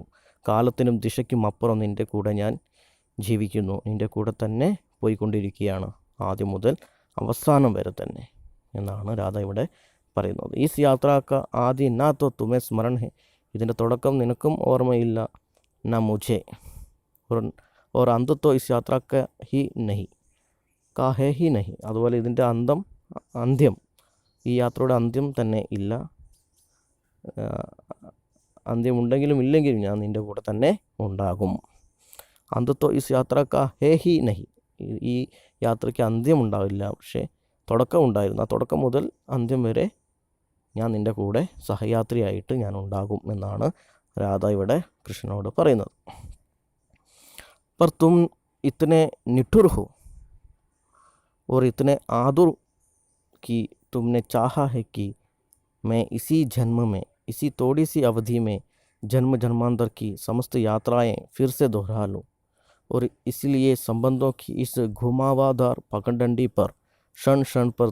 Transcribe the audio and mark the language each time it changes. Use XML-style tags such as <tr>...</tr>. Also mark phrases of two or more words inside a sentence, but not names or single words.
<ml>കാലത്തിനും ദിശയ്ക്കും അപ്പുറം നിൻ്റെ കൂടെ ഞാൻ ജീവിക്കുന്നു, നിൻ്റെ കൂടെ തന്നെ പോയിക്കൊണ്ടിരിക്കുകയാണ്, ആദ്യം മുതൽ അവസാനം വരെ തന്നെ എന്നാണ് രാധ ഇവിടെ പറയുന്നത്.</ml> <hi>ई यात्राक आद्य ना तो तुमे स्मरण हे,</hi> <ml>ഇതിൻ്റെ തുടക്കം നിനക്കും ഓർമ്മയില്ല,</ml> <hi>न मुझे, और अंत तो इस यात्रा का ही नहीं, का है ही नहीं,</hi> <ml>അതുപോലെ ഇതിൻ്റെ അന്ത്യം, ഈ യാത്രയുടെ അന്ത്യം തന്നെ ഇല്ല, അന്ത്യമുണ്ടെങ്കിലും ഇല്ലെങ്കിലും ഞാൻ നിൻ്റെ കൂടെ തന്നെ ഉണ്ടാകും.</ml> <hi>अंततो इस यात्रा का हे ही नही,</hi> <ml>ഈ യാത്രയ്ക്ക് അന്ത്യം ഉണ്ടാവില്ല, പക്ഷേ തുടക്കം ഉണ്ടായിരുന്നു, ആ തുടക്കം മുതൽ അന്ത്യം വരെ ഞാൻ നിൻ്റെ കൂടെ സഹയാത്രിയായിട്ട് ഞാൻ ഉണ്ടാകും എന്നാണ് രാധ ഇവിടെ കൃഷ്ണനോട് പറയുന്നത്.</ml> <hi>पर तुम इतने निठुर हो और इतने आदुर कि तुमने चाहा है कि मैं इसी जन्म में, इसी थोड़ी सी अवधि में जन्म जन्मांतर की समस्त यात्राएं फिर से दोहरा लूँ, और इसलिए संबंधों की इस घुमावदार पगडंडी पर क्षण क्षण पर</hi>